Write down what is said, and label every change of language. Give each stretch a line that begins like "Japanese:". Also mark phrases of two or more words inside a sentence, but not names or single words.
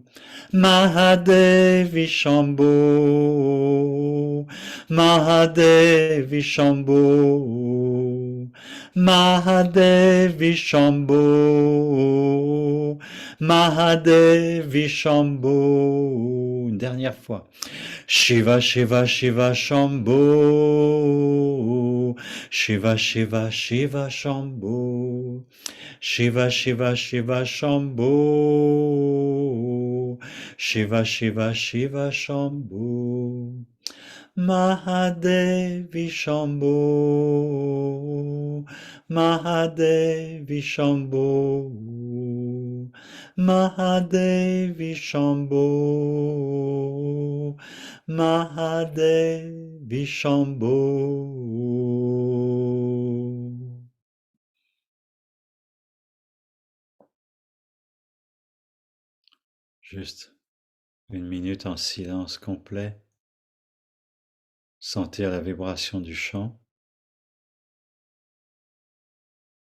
Sanskrit: Mahadevi Shambhu. Mahadevi Shambhu. Mahadevi Shambhu. Mahadevi Shambhu.
French: Une dernière fois.
Sanskrit: Shiva Shiva Shiva Shambhu. Shiva Shiva Shiva Shambhu. Shiva Shiva Shiva Shambhu. Shiva Shiva Shiva Shambhu. Mahadevi Shambhu. Mahadevi Shambhu. Mahadevi Shambhu. Mahadevi Shambhu.
French: Juste une minute en silence complet. Sentir la vibration du chant.